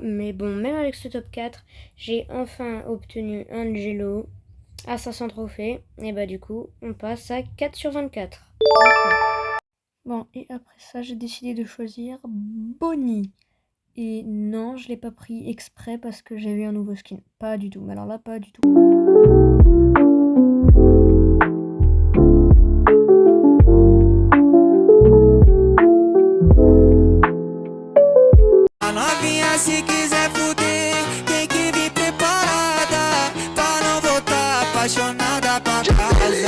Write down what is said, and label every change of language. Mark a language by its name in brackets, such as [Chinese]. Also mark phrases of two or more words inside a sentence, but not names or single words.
[French] Mais bon, même avec ce top 4, j'ai enfin obtenu un Jello à 500 trophées. Et bah du coup, on passe à 4 sur 24. Bon, et après ça, j'ai décidé de choisir Bonnie. Et non, je l'ai pas pris exprès parce que j'ai eu un nouveau skin. Pas du tout, mais alors là, pas du tout. [Portuguese] A novinha se quiser fuder, tem que vir preparada pra não voltar apaixonada pra casa.